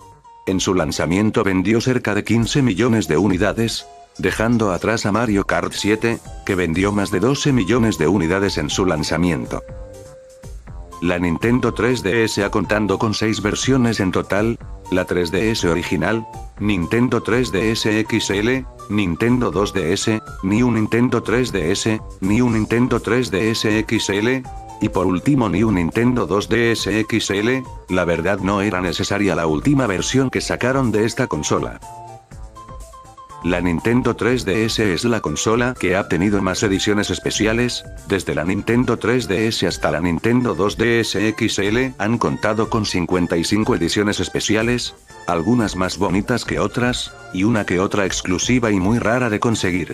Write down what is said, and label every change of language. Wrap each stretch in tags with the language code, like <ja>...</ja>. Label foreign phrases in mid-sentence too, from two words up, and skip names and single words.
<es>En su lanzamiento vendió cerca de 15 millones de unidades, dejando atrás a Mario Kart 7, que vendió más de 12 millones de unidades en su lanzamiento. La Nintendo 3DS ha contando con 6 versiones en total: la 3DS original, Nintendo 3DS XL, Nintendo 2DS, New Nintendo 3DS, New Nintendo 3DS XL, y por último New Nintendo 2DS XL. La verdad no era necesaria la última versión que sacaron de esta consola. La Nintendo 3DS es la consola que ha tenido más ediciones especiales. Desde la Nintendo 3DS hasta la Nintendo 2DS XL han contado con 55 ediciones especiales, algunas más bonitas que otras, y una que otra exclusiva y muy rara de conseguir.</es>